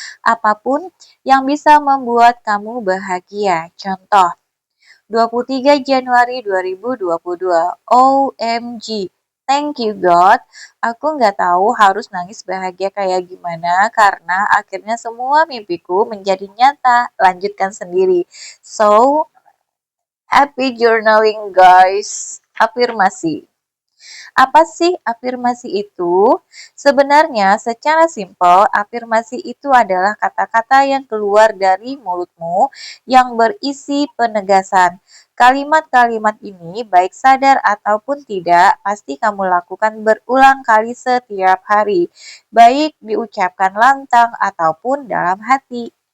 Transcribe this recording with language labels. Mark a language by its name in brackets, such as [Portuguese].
[Indonesian] Apapun yang bisa membuat kamu bahagia. Contoh, 23 Januari 2022. [English] OMG. Thank you God. [Indonesian] Aku nggak tahu harus nangis bahagia kayak gimana karena akhirnya semua mimpiku menjadi nyata. Lanjutkan sendiri. [English] So, happy journaling guys. [Indonesian] Afirmasi. Apa sih afirmasi itu? Sebenarnya secara simpel, afirmasi itu adalah kata-kata yang keluar dari mulutmu yang berisi penegasan. Kalimat-kalimat ini baik sadar ataupun tidak, pasti kamu lakukan berulang kali setiap hari, baik diucapkan lantang ataupun dalam hati.